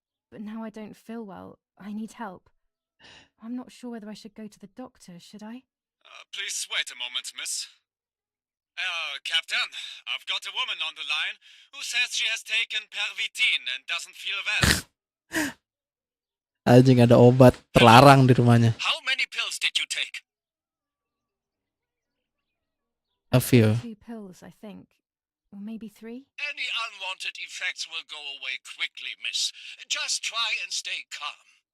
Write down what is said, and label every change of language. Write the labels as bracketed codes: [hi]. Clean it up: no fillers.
[en] But now I don't feel well. I need help. I'm not sure whether I should go to the doctor, should I? Please wait a moment, miss. Captain, I've got a woman on the line who says she has taken Pervitin and doesn't feel well. [id] Anjing, ada obat terlarang di rumahnya. [en] How many pills did you take? A few. 2 pills, I think. Or maybe 3? Any unwanted effects will go away quickly, miss. Just try and stay calm.